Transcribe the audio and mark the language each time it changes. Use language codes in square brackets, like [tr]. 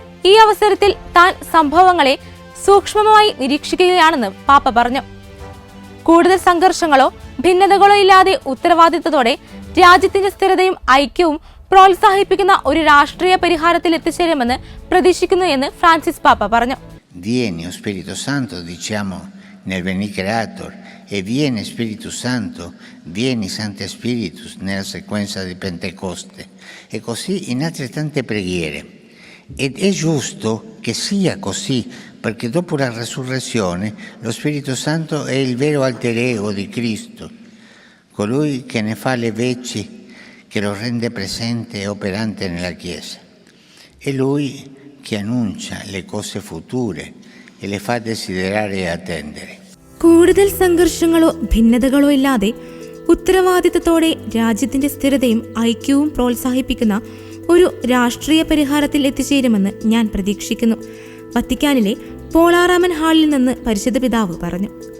[ml] ഈ അവസരത്തിൽ താൻ സംഭവങ്ങളെ സൂക്ഷ്മമായി നിരീക്ഷിക്കുകയാണെന്ന് പാപ്പ പറഞ്ഞു. കൂടുതൽ സംഘർഷങ്ങളോ ഭിന്നതകളോ ഇല്ലാതെ ഉത്തരവാദിത്തത്തോടെ രാജ്യത്തിന്റെ സ്ഥിരതയും ഐക്യവും പ്രോത്സാഹിപ്പിക്കുന്ന ഒരു രാഷ്ട്രീയ പരിഹാരത്തിൽ എത്തിച്ചേരുമെന്ന് പ്രതീക്ഷിക്കുന്നു എന്ന് ഫ്രാൻസിസ് പാപ്പ പറഞ്ഞു. [it] Vieni, Spirito Santo, diciamo nel Veni Creator, e viene Spirito Santo, vieni Sancte Spiritus nella sequenza di Pentecoste, e così in altre tante preghiere. Ed è giusto che sia così, perché dopo la resurrezione lo Spirito Santo è il vero alter ego di Cristo, colui che ne fa le veci, che lo rende presente e operante nella Chiesa. È Lui che annuncia le cose future e le fa desiderare e attendere. [ml] കൂടുതൽ സംഘർഷങ്ങളോ ഭിന്നതകളോ ഇല്ലാതെ ഉത്തരവാദിത്തത്തോടെ രാജ്യത്തിന്റെ സ്ഥിരതയും ഐക്യവും പ്രോത്സാഹിപ്പിക്കുന്ന ഒരു രാഷ്ട്രീയ പരിഹാരത്തിൽ എത്തിച്ചേരുമെന്ന് ഞാൻ പ്രതീക്ഷിക്കുന്നു. വത്തിക്കാനിലെ പോളാറാമൻ ഹാളിൽ നിന്ന് പരിശുദ്ധ പിതാവ് പറഞ്ഞു.